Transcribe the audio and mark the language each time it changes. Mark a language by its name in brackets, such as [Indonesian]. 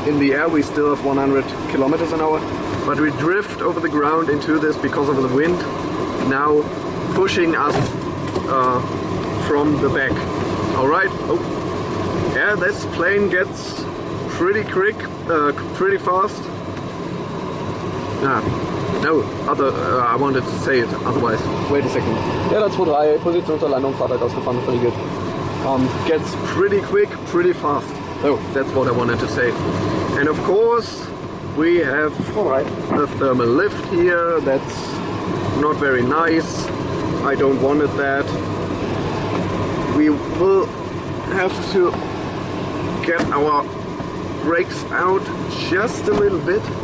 [English] In the air we still have 100 kilometers an hour, but we drift over the ground into this because of the wind now pushing us from the back. Alright, oh yeah, this plane gets pretty quick, pretty fast. No, I wanted to say it otherwise. Wait a second. [German] Ja, das 2-3, Position zur Landung, Fahrwerk ausgefahren, verriegelt. [English] Gets pretty quick, pretty fast. Oh, that's what I wanted to say. And of course, we have the thermal lift here. That's not very nice. I don't want it that. We will have to get our brakes out just a little bit.